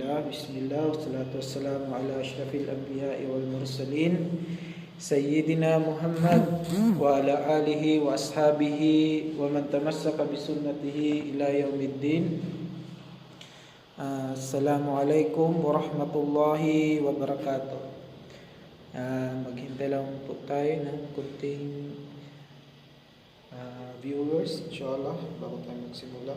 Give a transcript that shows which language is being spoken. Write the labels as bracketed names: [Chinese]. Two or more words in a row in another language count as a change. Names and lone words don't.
[Arabic] بسم الله والصلاة والسلام على أشرف الأنبياء والمرسلين سيدنا محمد وعلى آله وأصحابه ومن تمسك بسنته إلى يوم الدين. السلام عليكم ورحمة الله وبركاته. [Filipino] Maghintay lang po tayo ng kunting viewers, inshallah, bago tayo magsimula.